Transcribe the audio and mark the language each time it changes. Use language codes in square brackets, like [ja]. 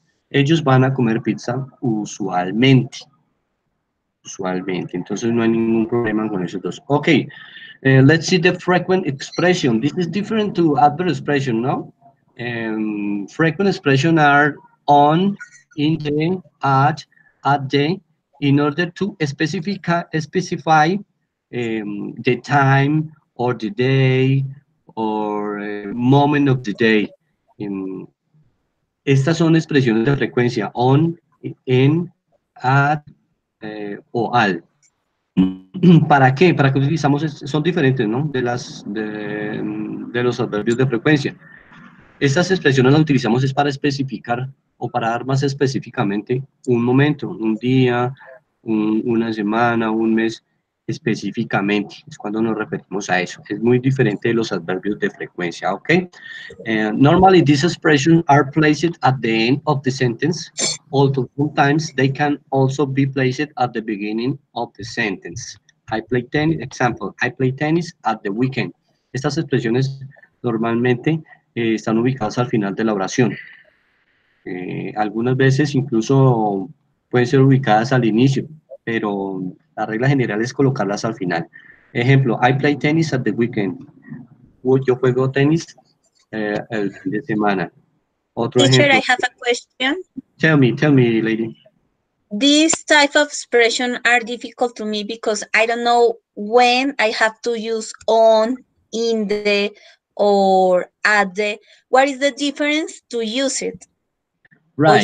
[es] Ellos van a comer pizza usualmente. Usualmente. Entonces no hay ningún problema con esos dos. [en] Okay, let's see the frequent expression. This is different to adverb expression, no? Frequent expression are on, in the, at the, in order to specify the time or the day or moment of the day. [es] Estas son expresiones de frecuencia on, en, at o al. ¿Para qué? ¿Para qué utilizamos? Son diferentes, ¿no? De los adverbios de frecuencia. Estas expresiones las utilizamos es para especificar o para dar más específicamente un momento, un día, una semana, un mes específicamente. Es cuando nos referimos a eso. Es muy diferente de los adverbios de frecuencia, ¿ok? [en] Normally, these expressions are placed at the end of the sentence, although sometimes they can also be placed at the beginning of the sentence. I play tennis, example, I play tennis at the weekend. [es] Estas expresiones normalmente están ubicadas al final de la oración. Algunas veces incluso pueden ser ubicadas al inicio, pero la regla general es colocarlas al final. Ejemplo, [en] I play tennis at the weekend. [es] Yo juego tenis el fin de semana. Otro [en] Teacher, [es] ejemplo. [en] I have a question. Tell me, lady. These type of expression are difficult to me because I don't know when I have to use on, in the, or at the. What is the difference to use it or Right.